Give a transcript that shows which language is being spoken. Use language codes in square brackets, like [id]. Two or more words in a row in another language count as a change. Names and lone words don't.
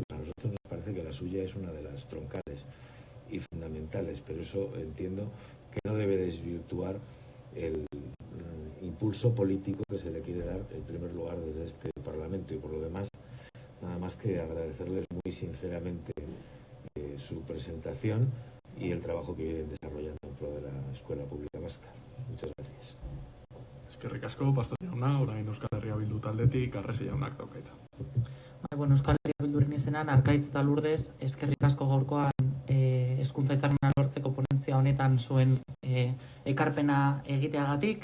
[es] A nosotros nos parece que la suya es una de las troncales y fundamentales, pero eso entiendo que no debe desvirtuar el impulso político que se le quiere dar en primer lugar desde este Parlamento. Y por lo demás, nada más que agradecerles muy sinceramente su presentación y el trabajo que vienen desarrollando en pro de la Escuela Pública Vasca. Muchas gracias. [eu] Eskerrik asko, Pastori jauna, orain Euskal Herria Bildu taldetik, Arrese jaunak daukaitza. Euskal Herria Bilduren izenan, Arkaitz eta Lourdes, eskerrik asko gaurkoan hezkuntza hitzarmena lortzeko ponentzia honetan zuen ekarpena egiteagatik.